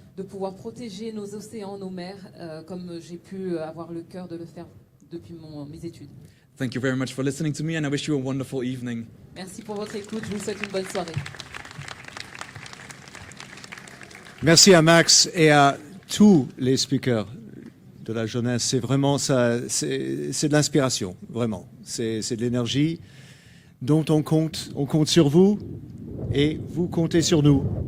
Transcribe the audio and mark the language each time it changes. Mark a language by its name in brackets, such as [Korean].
[French] de pouvoir protéger nos océans, nos mers, comme j'ai pu avoir le cœur de le faire depuis mes études. [English] Thank you very much for listening to me, and I wish you a wonderful evening. [French] Merci pour votre écoute, je vous souhaite une bonne soirée. Merci à Max et à tous les speakers de la jeunesse. C'est vraiment ça, c'est de l'inspiration, vraiment. C'est de l'énergie dont on compte sur vous et vous comptez sur nous.